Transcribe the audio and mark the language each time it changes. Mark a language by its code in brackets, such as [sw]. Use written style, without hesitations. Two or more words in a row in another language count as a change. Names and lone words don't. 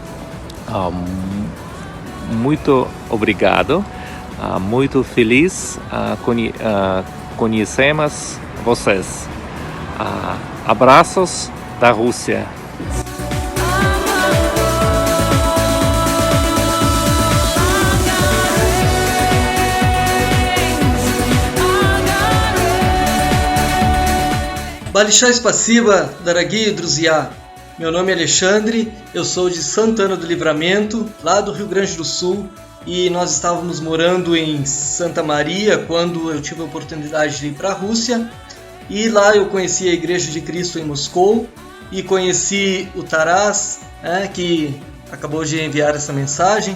[pt] Muito obrigado, muito feliz conhecemos vocês. Abraços da Rússia. [ru] Большое спасибо, дорогие друзья. [pt] Meu nome é Alexandre, eu sou de Santana do Livramento, lá do Rio Grande do Sul, e nós estávamos morando em Santa Maria quando eu tive a oportunidade de ir para a Rússia, e lá eu conheci a Igreja de Cristo em Moscou e conheci o Taras, que acabou de enviar essa mensagem.